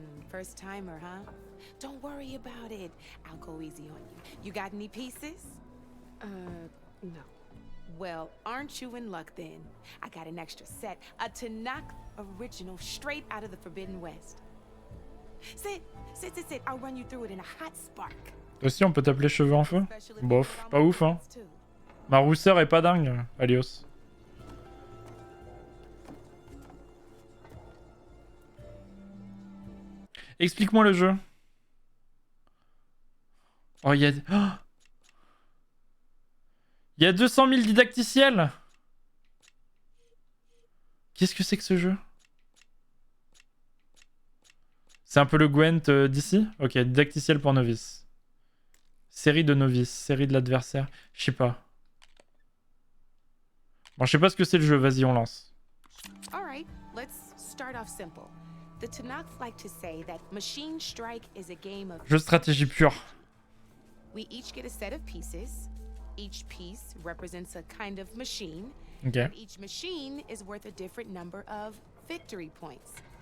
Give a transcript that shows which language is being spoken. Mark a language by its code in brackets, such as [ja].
[en] First timer, huh? Don't worry about it. I'll go easy on you. You got any pieces? No. Well, aren't you in luck then? I got an extra set, a Tanakh original straight out of the Forbidden West. Sit. I'll run you through it in a hot spark. [fr] Toi aussi, on peut t'appeler Cheveux en Feu? Bof, pas ouf, hein. Ma rousseur est pas dingue, Alios. Explique-moi le jeu. Oh, il y a... Oh, il y a 200 000 didacticiels. Qu'est-ce que c'est que ce jeu? C'est un peu le Gwent d'ici? Ok, didacticiel pour novices. Série de novices, série de l'adversaire. Je sais pas. Bon, je sais pas ce que c'est le jeu, vas-y, on lance. [en] Alright, let's start off simple. The Tanakhs like to say that Machine Strike is a game of... [fr] Jeu de stratégie pure. [en] We each get a set of pieces. Each piece represents a kind of machine. Ok. And each machine is worth a different number of victory points.